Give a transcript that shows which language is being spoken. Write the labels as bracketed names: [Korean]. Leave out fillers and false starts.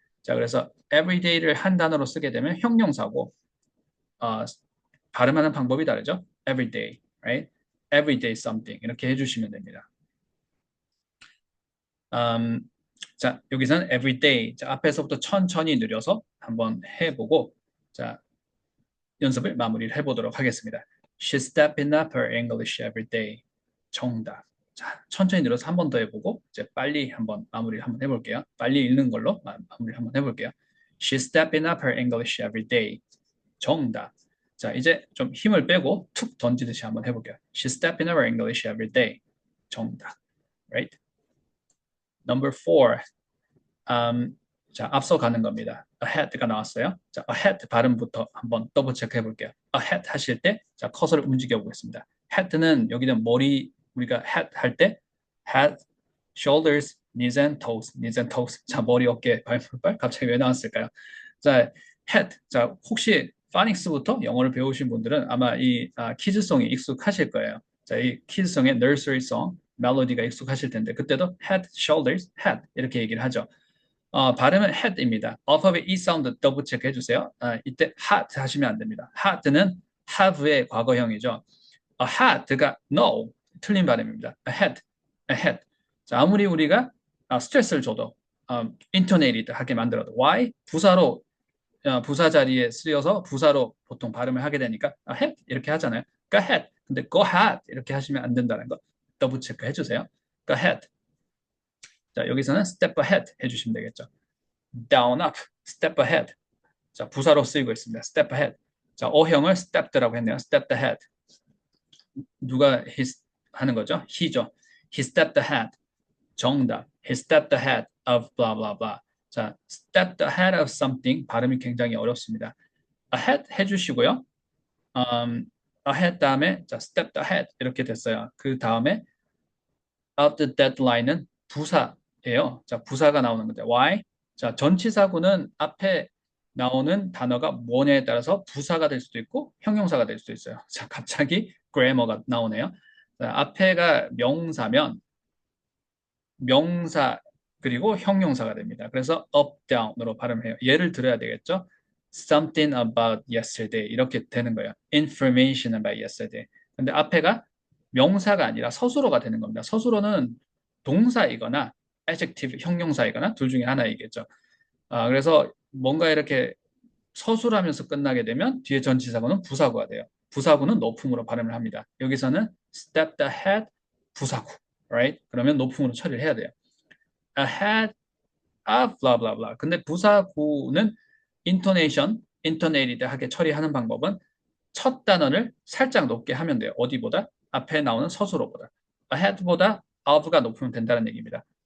[Korean] 자, 그래서 everyday를 한 단어로 쓰게 되면 형용사고 발음하는 방법이 다르죠. [English] everyday, right? everyday something [Korean] 이렇게 해주시면 됩니다. 자, 여기서는 everyday. 자, 앞에서부터 천천히 느려서 한번 해보고 자, 연습을 마무리를 해보도록 하겠습니다. [English] She's stepping up her English every day. [Korean] 정답. 자, 천천히 늘어서 한 번 더 해보고 이제 빨리 한번 마무리를 한번 해볼게요. 빨리 읽는 걸로 마무리를 한번 해볼게요. [English] She's stepping up her English every day. [Korean] 정답. 자, 이제 좀 힘을 빼고 툭 던지듯이 한번 해볼게요. [English] She's stepping up her English every day. 정답. Right? Number 4. [Korean] 자, 앞서 가는 겁니다. ahead가 나왔어요. 자, ahead 발음부터 한번 더블 체크해 볼게요. ahead 하실 때, 자, 커서를 움직여 보겠습니다. [English] head는 [Korean] 여기는 머리, 우리가 [English] head 할 때, head, shoulders, knees and toes, knees and toes. [Korean] 자, 머리, 어깨, 발목발. 갑자기 왜 나왔을까요? 자, head. 자, 혹시 파닉스부터 영어를 배우신 분들은 아마 이 키즈송이 익숙하실 거예요. 자, 이 키즈송의 nursery송, 멜로디가 익숙하실 텐데, 그때도 head, shoulders, head 이렇게 얘기를 하죠. 발음은 head입니다. 알파벳 E 사운드 더블 체크 해주세요. 이때 had 하시면 안 됩니다. had는 have의 과거형이죠. had가 no, 틀린 발음입니다. [English] ahead, ahead. [Korean] 자, 아무리 우리가 스트레스를 줘도 intonated 하게 만들어도 why? 부사로 부사 자리에 쓰여서 부사로 보통 발음을 하게 되니까 ahead 이렇게 하잖아요. [English] go ahead. [Korean] 근데 go ahead 이렇게 하시면 안 된다는 거 더블 체크 해주세요. [English] go ahead. [Korean] 자, 여기서는 step ahead 해주시면 되겠죠. [English] down, up, step ahead. [Korean] 자, 부사로 쓰이고 있습니다. [English] step ahead. [Korean] 자, 어형을 stepped라고 했네요. [English] stepped ahead. [Korean] 누가 하는 거죠? [English] he죠. he stepped ahead. 정답. he stepped ahead of blah blah blah. [Korean] 자, stepped ahead of something 발음이 굉장히 어렵습니다. ahead 해주시고요. ahead 다음에 자, stepped ahead 이렇게 됐어요. 그 다음에 of the deadline은 부사예요. 자, 부사가 나오는 건데 why? 자, 전치사구는 앞에 나오는 단어가 뭐냐에 따라서 부사가 될 수도 있고 형용사가 될 수도 있어요. 자, 갑자기 grammar가 나오네요. 자, 앞에가 명사면 명사 그리고 형용사가 됩니다. 그래서 up, down으로 발음해요. 예를 들어야 되겠죠. [English] Something about yesterday [Korean] 이렇게 되는 거예요. [English] Information about yesterday. [Korean] 근데 앞에가 명사가 아니라 서술어가 되는 겁니다. 서술어는 동사이거나 adjective 형용사이거나 둘 중에 하나이겠죠. 그래서 뭔가 이렇게 서술하면서 끝나게 되면 뒤에 전치사구는 부사구가 돼요. 부사구는 높음으로 발음을 합니다. 여기서는 [English] stepped ahead 부사구, right? [Korean] 그러면 높음으로 처리를 해야 돼요. [English] ahead of blah blah blah. [Korean] 근데 부사구는 intonated 하게 처리하는 방법은 첫 단어를 살짝 높게 하면 돼요. 어디보다? 앞에 나오는 서술어보다. ahead보다 of가 높으면 된다는 얘기입니다.